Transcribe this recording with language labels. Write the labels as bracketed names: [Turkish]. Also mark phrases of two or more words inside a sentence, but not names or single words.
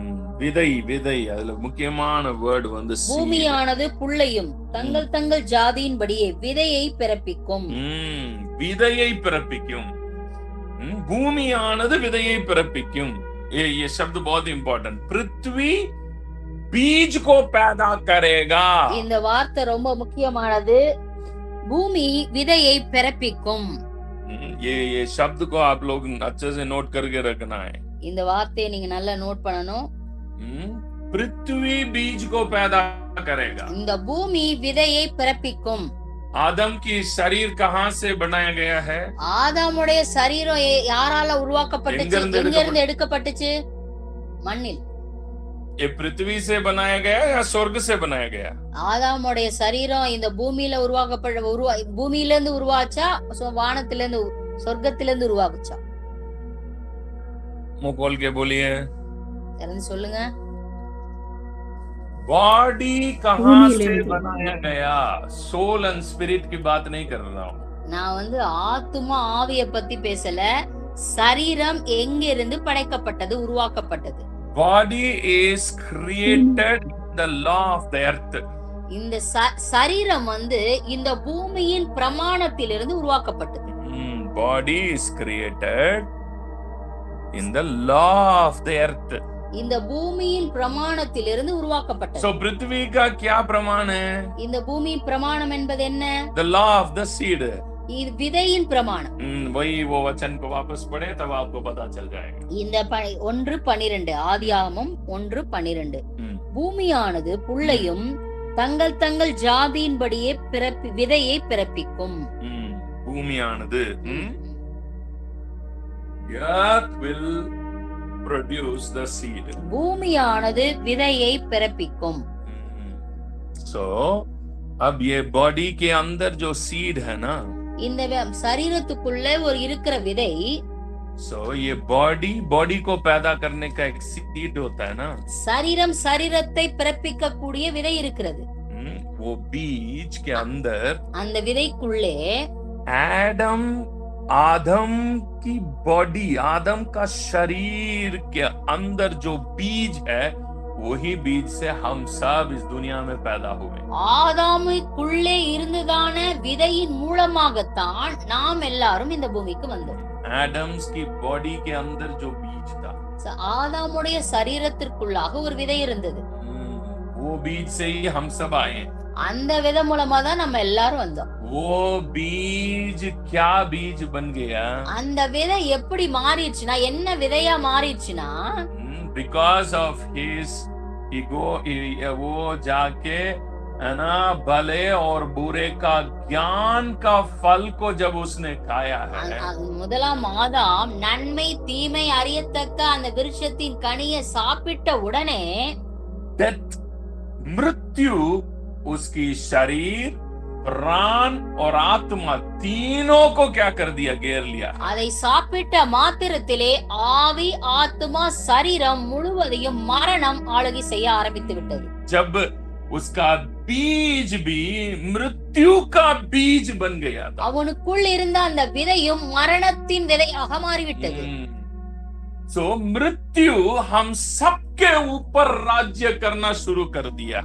[Tamil] விதை அதுல முக்கியமான வேர்டு வந்து பூமியானது புல்லையும் தங்கள் ஜாதியின்படியே விதையை பிறப்பிக்கும். விதையை பிறப்பிக்கும். பூமியானது விதையை பிறப்பிக்கும். [Hindi] ये शब्द बहुत इंपॉर्टेंट. पृथ्वी बीज को पैदा करेगा. [Tamil] இந்த வார்த்தை ரொம்ப முக்கியமானது. பூமி விதையை பிறப்பிக்கும். [Hindi] ये शब्द को आप लोग अच्छे से नोट करके रखना है. [Tamil] இந்த வார்த்தையை நீங்க நல்லா நோட் பண்ணணும். [Hindi] पृथ्वी बीज को पैदा करेगा. [Tamil] இந்த பூமி விதையை பிறப்பிக்கும். [Hindi] आदम की शरीर कहाँ से बनाया गया है? [Tamil] ஆதாமுடைய சரீரம் யாரால உருவாக்கப்பட்டுச்சு? எங்கிருந்து எடுக்கப்பட்டுச்சு? மண்ணில். [Hindi] ये पृथ्वी से बनाया गया या स्वर्ग से बनाया गया? [Tamil] ஆதாமுடைய சரீரம் இந்த பூமியில பூமியில இருந்து உருவாச்சா, வானத்தில இருந்து சொர்க்கத்தில இருந்து உருவாக்குச்சா? [Hindi] मुंह खोल के बोलिए. [Tamil] சொல்லுங்க. [Hindi] बॉडी कहाँ से बनाया गया? [English] soul and spirit [Hindi] की बात नहीं कर रहा हूँ. [Tamil] நான் வந்து ஆத்துமா ஆவியை பத்தி பேசல. சரீரம் எங்க இருந்து படைக்கப்பட்டது, உருவாக்கப்பட்டது? [English] Body is created in the law of the earth. [Tamil] இந்த சரீரம் வந்து இந்த பூமியின் பிரமாணத்திலிருந்து உருவாக்கப்பட்டது. [English] Body is created in the law of the earth. [Tamil] இந்த பூமியின் பிரமாணத்திலிருந்து உருவாக்கப்பட்டது. [Hindi] So पृथ्वी का क्या प्रमाण है? [Tamil] இந்த பூமியின் பிரமாணம் என்பது என்ன? [English] The law of the seed. [Tamil] இது விதையின் பிரமாணம். [Hindi] वही वो वचन को वापस पढ़े तब आपको पता चल जाएगा. [Tamil] இந்த 1:12 ஆதியாகமம் 1:12. பூமியானது புல்லையும் தங்கள் ஜாதியின்படியே விதையை பிறப்பிக்கும். [English] பூமியானது earth will produce the seed. [Tamil] பூமியானது விதையை பிறப்பிக்கும். [Hindi] So अब ये बॉडी के अंदर जो सीड है ना, [Tamil] இந்த சரீரத்துக்குள்ள ஒரு இருக்கிற விதை. [Hindi] So ये बॉडी को पैदा करने का एक सीड होता है ना. [Tamil] சரீரத்தை பிறப்பிக்க கூடிய விதை இருக்கிறது. [Hindi] वो बीज के अंदर [Tamil] அந்த விதைக்குள்ளே [Hindi] आदम की बॉडी, आदम का शरीर के अंदर जो बीज है, वही बीज से हम सब इस दुनिया में पैदा हुए. [Tamil] ஆதாமுக்குள்ளே இருந்ததான விதையின் மூலமாகத்தான் நாம் எல்லாரும் இந்த பூமிக்கு வந்தோம். [Hindi] Adam's की बॉडी के अंदर जो बीज था, [Tamil] ஆதாமுடைய சரீரத்திற்குள்ளாக ஒரு விதை இருந்தது. [Hindi] वो बीज से ही हम सब आए. [Tamil] அந்த விதை மூலமா தான் நம்ம எல்லாரும் வந்தோம். [Hindi] वो बीज क्या बीज बन गया? [Tamil] அந்த விதை எப்படி மாறிடுச்சுனா, என்ன விதையா மாறிடுச்சுனா, [English] because of his ego, [Hindi] वो जाके है ना भले और बुरे का ज्ञान का फल को जब उसने खाया है, [Tamil] முதலாம் ஆதாம் நன்மை தீமை அறியத்தக்க அந்த விருட்சத்தின் கனியை சாப்பிட்ட உடனே [Hindi] डेथ, मृत्यु उसकी शरीर, प्राण और आत्मा तीनों को क्या कर दिया? घेर लिया. [Tamil] அதை சாப்பிட்ட மாத்திரத்திலே ஆவி, ஆத்மா, சரீரம் முழுவதையும் மரணம் ஆளுகை செய்ய ஆரம்பித்து விட்டது. [Hindi] जब उसका बीज भी मृत्यु का बीज बन गया था. [Tamil] அவனுக்குள் இருந்த அந்த விதையும் மரணத்தின் விதையாக மாறிவிட்டது. [Hindi] सो मृत्यु हम सबके ऊपर राज्य करना शुरू कर दिया.